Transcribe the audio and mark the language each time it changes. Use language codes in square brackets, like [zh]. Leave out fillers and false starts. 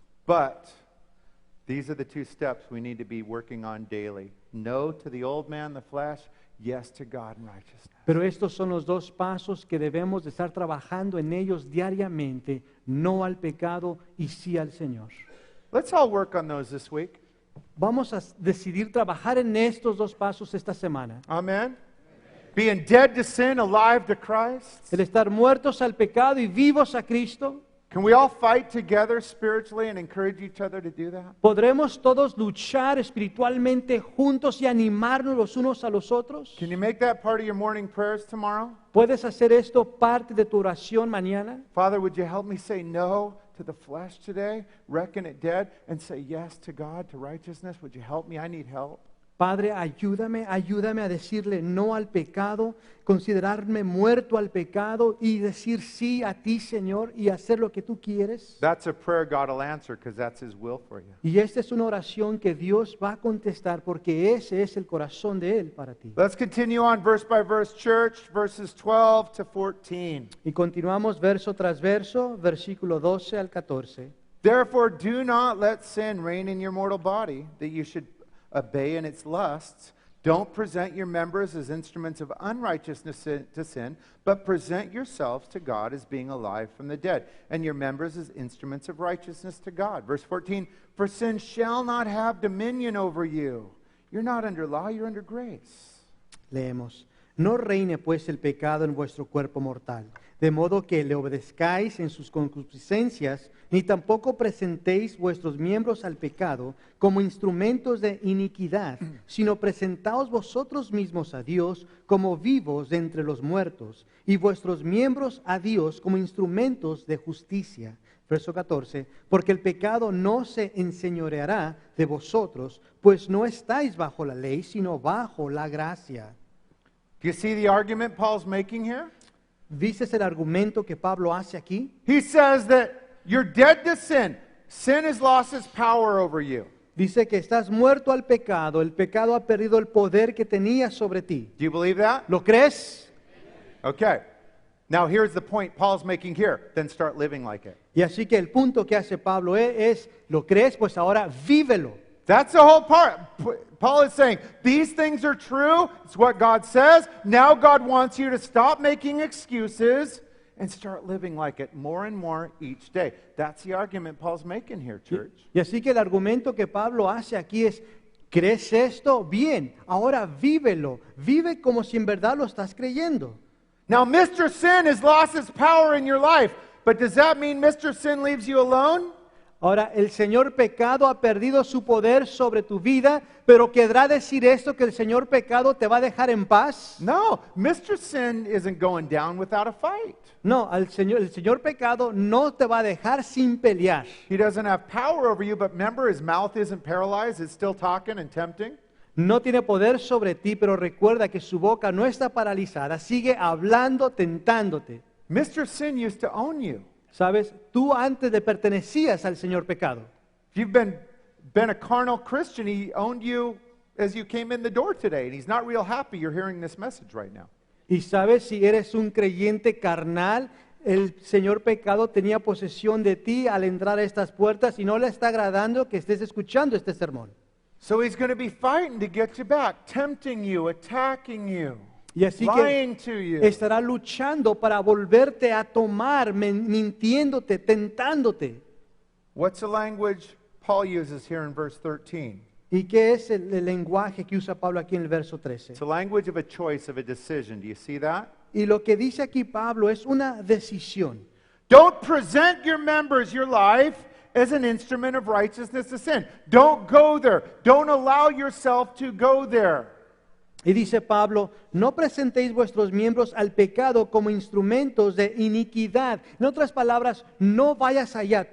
[en] But these are the two steps we need to be working on daily. No to the old man, the flesh. Yes to God and righteousness. [es] Pero estos son los dos pasos que debemos de estar trabajando en ellos diariamente. No al pecado y sí al Señor. [en] Let's all work on those this week. [es] Vamos a decidir trabajar en estos dos pasos esta semana. [en] Amen. Being dead to sin, alive to Christ. [es] El estar muertos al pecado y vivos a Cristo. [en] Can we all fight together spiritually and encourage each other to do that? [es] ¿Podremos todos luchar espiritualmente juntos y animarnos los unos a los otros? [en] Can you make that part of your morning prayers tomorrow? [es] ¿Puedes hacer esto parte de tu oración mañana? [en] Father, would you help me say no to the flesh today, reckon it dead, and say yes to God, to righteousness? Would you help me? I need help. [es] Padre, ayúdame a decirle no al pecado, considerarme muerto al pecado y decir sí a ti, Señor, y hacer lo que tú quieres. [en] That's a prayer God will answer because that's His will for you. [es] Y esta es una oración que Dios va a contestar porque ese es el corazón de Él para ti. [en] Let's continue on verse by verse, church, verses 12 to 14. [es] Y continuamos verso tras verso, versículo 12 al 14. [en] Therefore, do not let sin reign in your mortal body, that you should obey in its lusts. Don't present your members as instruments of unrighteousness to sin, but present yourselves to God as being alive from the dead, and your members as instruments of righteousness to God. Verse 14, for sin shall not have dominion over you. You're not under law, you're under grace. [es] Leemos. No reine pues el pecado en vuestro cuerpo mortal, de modo que le obedezcáis en sus concupiscencias, ni tampoco presentéis vuestros miembros al pecado como instrumentos de iniquidad, sino presentaos vosotros mismos a Dios como vivos de entre los muertos, y vuestros miembros a Dios como instrumentos de justicia. Verso 14, porque el pecado no se enseñoreará de vosotros, pues no estáis bajo la ley, sino bajo la gracia. [en] Do you see the argument Paul's making here? [es] ¿Viste el argumento que Pablo hace aquí? [en] He says that you're dead to sin. Sin has lost its power over you. [es] Dice que estás muerto al pecado, el pecado ha perdido el poder que tenía sobre ti. [en] Do you believe that? [es] ¿Lo crees? [en] Okay. Now here's the point Paul's making here. Then start living like it. [es] Y así que el punto que hace Pablo es, ¿lo crees? Pues ahora vívelo. [en] That's the whole part. Paul is saying, these things are true. It's what God says. Now God wants you to stop making excuses and start living like it more and more each day. That's the argument Paul's making here, church. [es] Y así que el argumento que Pablo hace aquí es, ¿crees esto? Bien, ahora vívelo. Vive como si en verdad lo estás creyendo. [en] Now, Mr. Sin has lost its power in your life, but does that mean Mr. Sin leaves you alone? [es] Ahora, el Señor pecado ha perdido su poder sobre tu vida, pero ¿querrá decir esto que el Señor pecado te va a dejar en paz? [en] No, Mr. Sin isn't going down without a fight. [es] No, el Señor pecado no te va a dejar sin pelear. [en] He doesn't have power over you, but remember, his mouth isn't paralyzed. It's still talking and tempting. [es] No tiene poder sobre ti, pero recuerda que su boca no está paralizada. Sigue hablando, tentándote. [en] Mr. Sin used to own you. [es] ¿Sabes? Tú antes de pertenecías al Señor pecado. [en] If you've been a carnal Christian, he owned you as you came in the door today, and he's not real happy you're hearing this message right now. [es] Y sabes, si eres un creyente carnal, el señor pecado tenía posesión de ti al entrar a estas puertas y no le está agradando que estés escuchando este sermón. [en] So he's going to be fighting to get you back, tempting you, attacking you, [es] Y así [en] lying to [es] que [en] you. [es] estará luchando para volverte a tomar, mintiéndote, tentándote. [en] What's the language Paul uses here in verse 13? [es] ¿Y qué es el lenguaje que usa Pablo aquí en el verso 13? [en] It's the language of a choice, of a decision. Do you see that? [es] Y lo que dice aquí Pablo es una decisión. [en] Don't present your members, your life, as an instrument of righteousness to sin. Don't go there. Don't allow yourself to go there. [es] Y dice Pablo, no presentéis vuestros miembros al pecado como instrumentos de iniquidad. En otras palabras, no vayas allá.